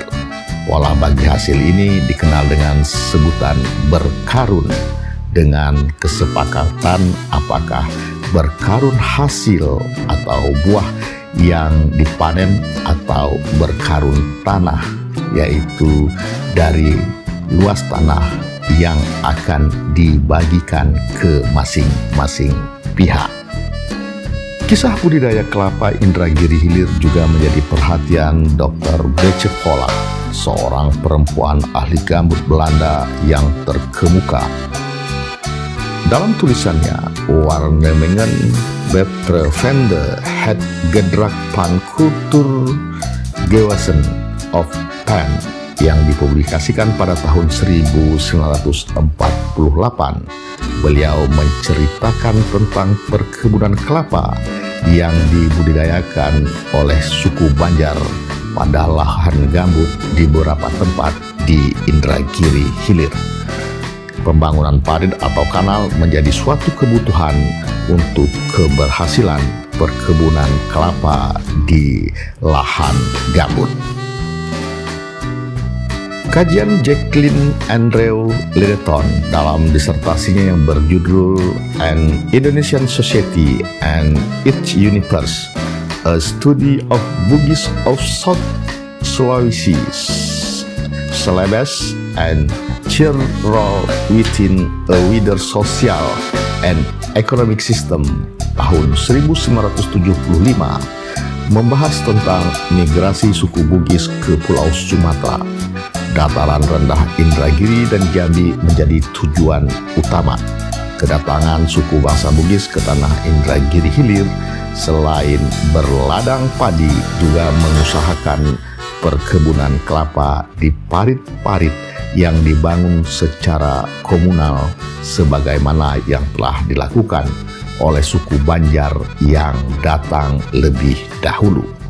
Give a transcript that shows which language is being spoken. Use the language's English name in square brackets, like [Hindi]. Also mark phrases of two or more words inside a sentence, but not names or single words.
[Indonesian] Pola bagi hasil ini dikenal dengan sebutan berkarun, dengan kesepakatan apakah berkarun hasil atau buah yang dipanen atau berkarun tanah, yaitu dari luas tanah yang akan dibagikan ke masing-masing pihak. Kisah budidaya kelapa Indragiri Hilir juga menjadi perhatian Dr. Bece Polak, seorang perempuan ahli gambut Belanda yang terkemuka. Dalam tulisannya, Waarnemingen betreffende het gedrag van cultuur gewassen of Pan yang dipublikasikan pada tahun 1948, beliau menceritakan tentang perkebunan kelapa yang dibudidayakan oleh suku Banjar pada lahan gambut di beberapa tempat di Indragiri Hilir. Pembangunan parit atau kanal menjadi suatu kebutuhan untuk keberhasilan perkebunan kelapa di lahan gambut. Kajian Jacqueline Andrew Littleton dalam disertasinya yang berjudul An Indonesian Society and its Universe, A Study of Bugis of South Sulawesi, Celebes and Their Role Within a Wider Social and Economic System tahun 1975, membahas tentang migrasi suku Bugis ke Pulau Sumatera. Dataran rendah Indragiri dan Jambi menjadi tujuan utama. Kedatangan suku bangsa Bugis ke tanah Indragiri Hilir selain berladang padi juga mengusahakan perkebunan kelapa di parit-parit yang dibangun secara komunal sebagaimana yang telah dilakukan oleh suku Banjar yang datang lebih dahulu.